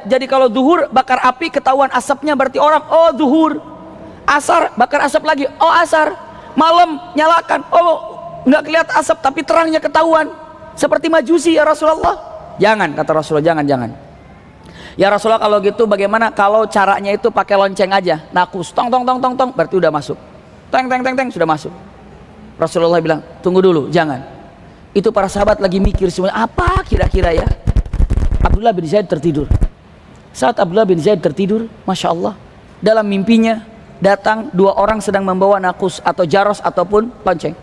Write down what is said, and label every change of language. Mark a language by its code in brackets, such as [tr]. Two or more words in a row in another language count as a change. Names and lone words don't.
[id] Jadi kalau zuhur bakar api ketahuan asapnya berarti orang, oh zuhur. Asar bakar asap lagi, oh asar. Malam nyalakan, oh nggak kelihatan asap tapi terangnya ketahuan. Seperti majusi ya Rasulullah. Jangan, kata Rasulullah, jangan. Ya Rasulullah kalau gitu bagaimana kalau caranya itu pakai lonceng aja, nakus, tong tong tong tong tong, berarti udah masuk. Teng teng teng teng sudah masuk. Rasulullah bilang, tunggu dulu, jangan. Itu para sahabat lagi mikir semuanya, apa kira-kira ya? Abdullah bin Zaid tertidur. Saat Abdullah bin Zaid tertidur, [ar] ما شاء الله, [id] dalam mimpinya datang dua orang sedang membawa nakus atau jaros ataupun lonceng.